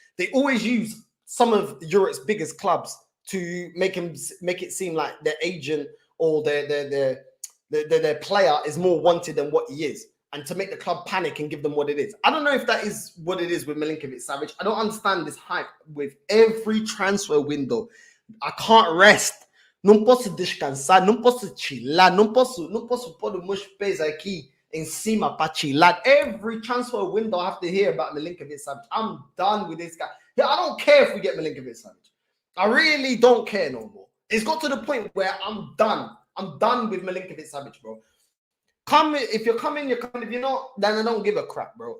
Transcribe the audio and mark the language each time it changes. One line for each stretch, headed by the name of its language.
English: They always use some of Europe's biggest clubs to make it seem like their agent or their player is more wanted than what he is, and to make the club panic and give them what it is. I don't know if that is what it is with Milinkovic Savic. I don't understand this hype with every transfer window. I can't rest.
Portuguese: Non posso descansar, non posso chillar, non posso pôr os meus pés aqui em cima para chillar.
English: Every transfer window I have to hear about Milinkovic Savic. I'm done with this guy. I don't care if we get Milinkovic Savic. I really don't care no more. It's got to the point where I'm done. I'm done with Milinkovic Savic, bro. Come, if you're coming, you're coming. If you're not, then I don't give a crap, bro.